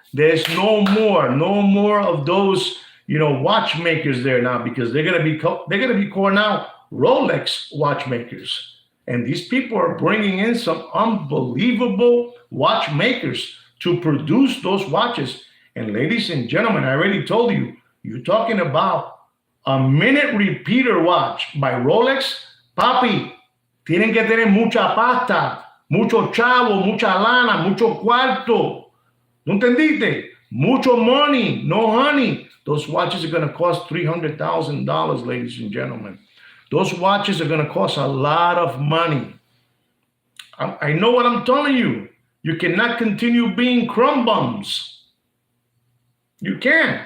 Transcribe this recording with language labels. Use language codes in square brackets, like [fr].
[en] There's no more of those, watchmakers there now, because they're gonna be called now Rolex watchmakers. And these people are bringing in some unbelievable watchmakers to produce those watches. And ladies and gentlemen, I already told you, you're talking about a minute repeater watch by Rolex. [es] Papi, tienen que tener mucha pasta, mucho chavo, mucha lana, mucho cuarto. ¿No entendiste? Mucho [en] money, no honey. Those watches are going to cost $300,000, ladies and gentlemen. Those watches are going to cost a lot of money. I know what I'm telling you. You cannot continue being crumb bums. You can't.